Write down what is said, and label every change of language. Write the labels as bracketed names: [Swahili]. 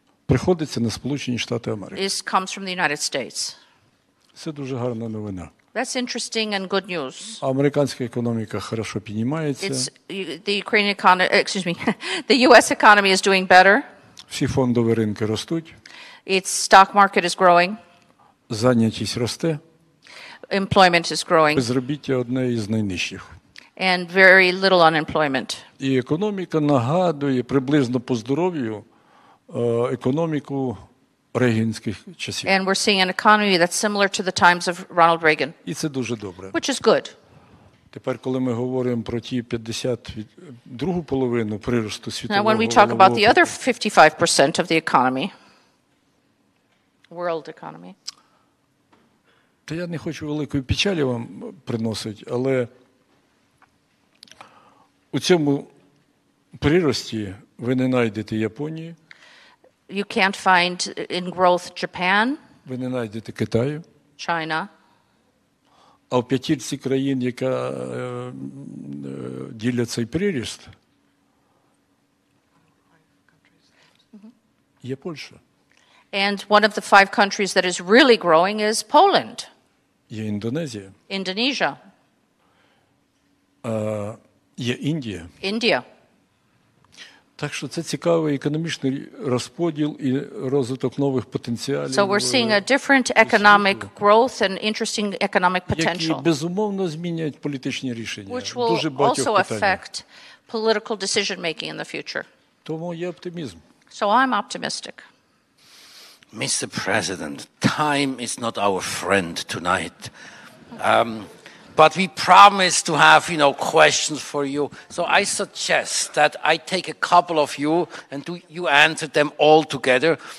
[Ukrainian] приходиться на Сполучені Штати Америки. [English] comes from the United States. [Ukrainian] Це дуже гарна новина. [English] That's interesting and good news. [Ukrainian] Американська економіка хорошо піднімається. [English] The Ukrainian economy, the U.S. economy is doing better. [Ukrainian] Всі фондові ринки ростуть. [English] Its stock market is growing. [Ukrainian] Зайнятість росте. [English] Employment is growing. [Ukrainian] Безробіття одне із найнижчих. [English] And very little unemployment. [Ukrainian] І економіка нагадує приблизно по здоров'ю економіку рейганських часів. [English] And we're seeing an economy that's similar to the times of Ronald Reagan. [Ukrainian] І це дуже добре. [English] Which is good. [Ukrainian] Тепер, коли ми говоримо про ті другу половину приросту світового [English] Now, when we talk about the other 55% of the economy, world economy, [Ukrainian] то я не хочу великої печалі вам приносити, але у цьому прирості ви не знайдете Японії, [English] you can't find in growth Japan, [Ukrainian] ви не знайдете Китаю, [English] China, [Ukrainian] а в п'ятірці країн, яка ділять цей приріст, є Польща. [English] And one of the 5 countries that is really growing is Poland. [Ukrainian] Є Індонезія. [English] Indonesia. [Ukrainian] Є Індія. [English] India. [Ukrainian] Так що це цікавий економічний розподіл і розвиток нових потенціалів. [English] So we're seeing a different economic growth and interesting economic [Ukrainian] які [English] potential, [Ukrainian] безумовно змінять політичні рішення. [English] which will [Ukrainian] Дуже багатьох [English] also [Ukrainian] питань. [English] affect political decision making in the future. [Ukrainian] Тому є оптимізм. [English] So I'm optimistic. Mr. President, time is not our friend tonight. But we promise to have, questions for you. So I suggest that I take a couple of you and you answer them all together.